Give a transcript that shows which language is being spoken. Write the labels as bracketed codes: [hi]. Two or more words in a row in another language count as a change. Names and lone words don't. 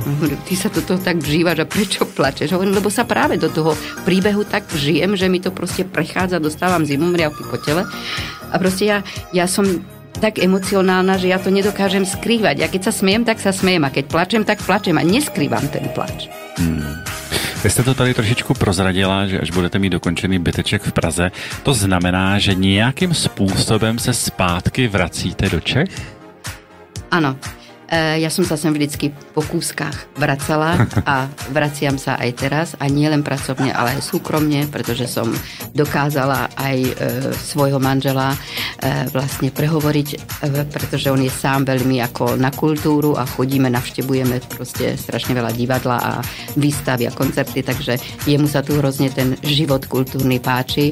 [sk] Ty sa do toho tak vžívaš a prečo plačeš? Hovorím, lebo sa práve do toho príbehu tak vžijem, že mi to proste prechádza, dostávam zimomriavky po tele. A proste ja som tak emocionálna, že ja to nedokážem skrývať. Ja keď sa smiem, tak sa smiem. A keď plačem, tak plačem. A neskrývam ten plač. [cs] Vy jste to tady trošičku prozradila, že až budete mít dokončený byteček v Praze, to znamená, že nějakým způsobem se zpátky vracíte do Čech? [sk] Áno. Ja som sa sem vždycky po kúskach vracala a vraciam sa aj teraz a nie len pracovne, ale aj súkromne, pretože som dokázala aj svojho manžela vlastne prehovoriť, pretože on je sám veľmi ako na kultúru a chodíme, navštevujeme proste strašne veľa divadla a výstavy a koncerty, takže jemu sa tu hrozne ten život kultúrny páči.